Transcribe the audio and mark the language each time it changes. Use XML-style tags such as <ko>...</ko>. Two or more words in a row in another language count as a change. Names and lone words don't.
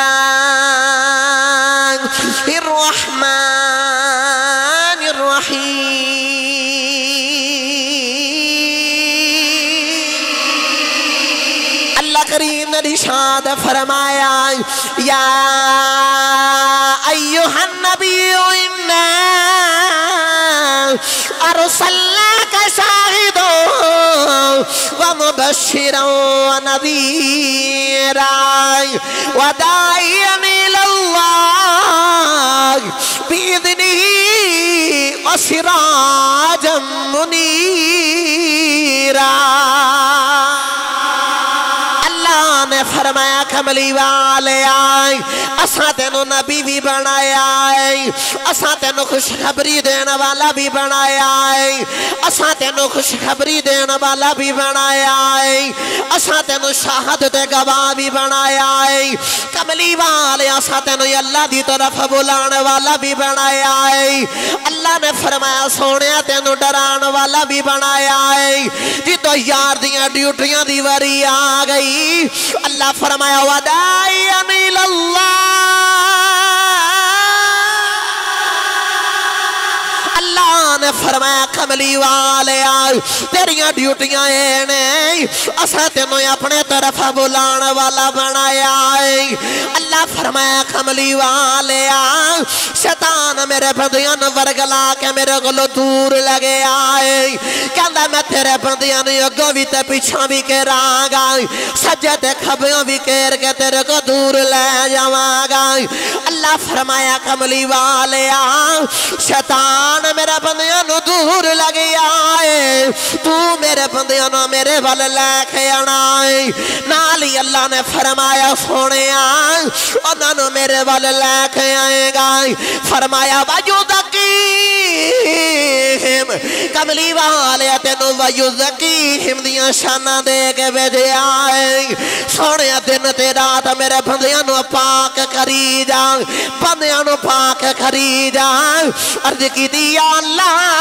<pa>کریم نے ارشاد فرمایا یا</pa> <ar>أَيُّهَا النَّبِيُّ إِنَّا أَرْسَلْنَاكَ شَاهِدًا وَمُبَشِّرًا وَنَذِيرًا وَدَاعِيًا إِلَى اللَّهِ بِإِذْنِهِ وَسِرَاجًا مُنِيرًا.</ar> <pa>نے فرمایا کملی والے آئے اساں تینوں نبی بھی بنایا ہے، اساں تینوں خوشخبری دینے والا بھی بنایا ہے، اساں تینوں خوشخبری دینے والا بھی بنایا ہے، اساں تینوں شہادت گواہ بھی بنایا ہے. کملی والے اساں تینوں اللہ کی طرف بلانے والا بھی بنایا ہے. اللہ نے فرمایا سوہنے تینوں ڈرانے والا بھی بنایا ہے. جتھو یار دیاں ڈیوٹیاں دی واری آ گئی اللہ فرمایا</pa> <ar>وَدَاعِيًا إِلَى اللَّهِ,</ar> <pa>अल्लाह نے فرمایا کملی والے تیریاں ڈیوٹیاں نے اسا تینوں اپنے طرف بلان والا بنایا اللہ فرمایا کملی والے شیطان میرے بندیاں ورگلا کے میرے گلو دور لگے آئے کہندا میں تیرے بندیاں اگوں بھی تے پیچھوں بھی کراں گا سجے تے کھبیوں بھی کیر کے تیرے کو دور لے جاواں گا اللہ فرمایا کملی والے شیطان میرے بندیاں دور لگے آئے تو میرے بندیاں میرے وال لے کے آنا نالی اللہ نے فرمایا سونے انہوں نے میرے وال لے کے آئے گا فرمایا وَيُزَكِّيهِمْ کملی والے تینوں وَيُزَكِّيهِمْ دیاں شانہ دے کے بھیجے آئے سونے دن تے رات میرے بندیاں پاک کری جا بندیاں پاک کری جا عرض کی دیا اللہ</pa>